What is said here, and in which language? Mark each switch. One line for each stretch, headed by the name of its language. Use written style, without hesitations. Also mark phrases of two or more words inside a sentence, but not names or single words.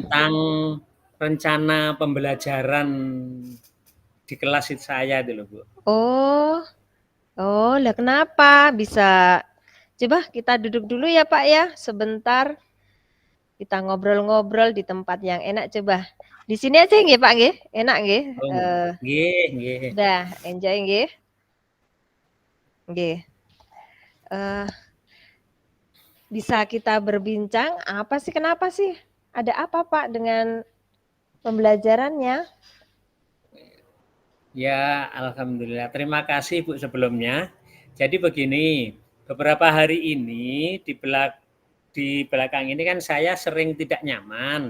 Indonesian: tentang rencana pembelajaran di kelas saya itu loh Bu. Oh. Oh, lah kenapa? Bisa coba kita duduk dulu ya Pak ya, sebentar. Kita ngobrol-ngobrol di tempat yang enak coba. Di sini aja nggih Pak nggih? Enak nggih?
Javanese: Oh, nggih, nggih.
Indonesian: Dah, enjoy
Javanese: nggih. Nggih.
Indonesian: Bisa kita berbincang, apa sih, kenapa sih? Ada apa Pak dengan pembelajarannya? Ya, alhamdulillah. Terima kasih Bu sebelumnya. Jadi begini, beberapa hari ini di belakang ini kan saya sering tidak nyaman.